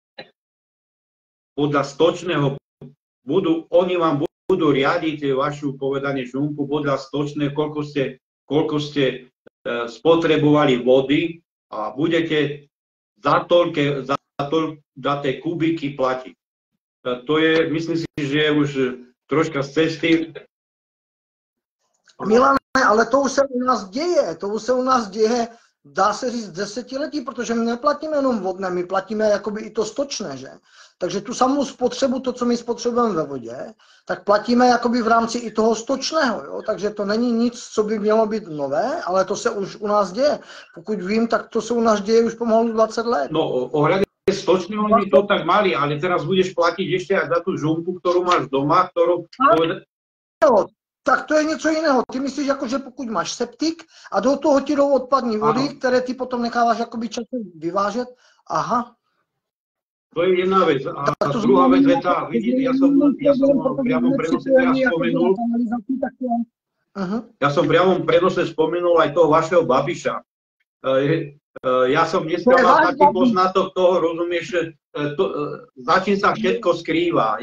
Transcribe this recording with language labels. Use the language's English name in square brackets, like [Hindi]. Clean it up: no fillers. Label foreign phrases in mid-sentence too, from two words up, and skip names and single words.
[Slovak] Podľa stočného oni vám budú riadiť vašu povedanie žumpu podľa stočného, koľko ste spotrebovali vody a budete za tie kubiky platiť. To je, myslím si, že je už troška z cesty. [Czech] Milane, ale to už se u nás děje, dá se říct desetiletí, protože my neplatíme jenom vodné, my platíme jakoby i to stočné, že? Takže tu samou spotřebu, to, co my spotřebujeme ve vodě, tak platíme jakoby v rámci i toho stočného, jo? Takže to není nic, co by mělo být nové, ale to se už u nás děje. Pokud vím, tak to se u nás děje už pomalu 20 let. No, [Slovak] ohľadne stočného oni to tak mali, ale teraz budeš platiť ešte aj za tú žumpu, ktorú máš doma, ktorú... [Czech] Tak to je něco jiného. Ty myslíš, jako, že pokud máš septik a do toho ti jdou odpadní vody, které ty potom necháváš jakoby časem vyvážet, aha. [Slovak] To je jedna vec. A druhá vec je tá, vidíte, ja som v priamom prenose teraz spomenul, ja som v priamom prenose spomenul aj toho vašeho Babiša. Ja som dneska mal taký poznatok toho, rozumieš, za čím sa všetko skrýva.